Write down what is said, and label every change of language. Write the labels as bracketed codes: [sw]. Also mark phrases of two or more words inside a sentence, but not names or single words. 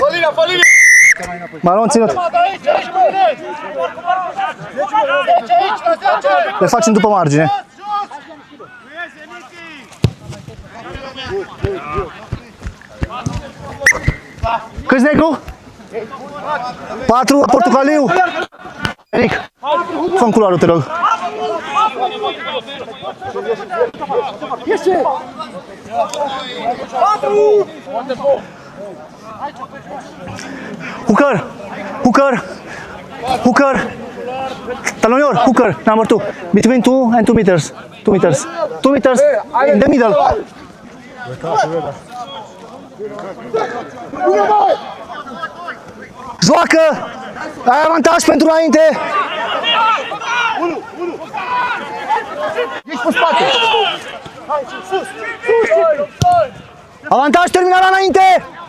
[ro] Maron, ținut. Le facem după margine. Câți negru? 4, portocaliu. Eric, fă-mi culoarul, te rog. [en] Hooker! Hooker! Hooker! Talonior, hooker, number 2. Between 2 and 2 meters. 2 meters. 2 meters in the middle. [ro] Joacă! Ai avantaj pentru înainte! Ești pe spate! Avantaj terminal înainte!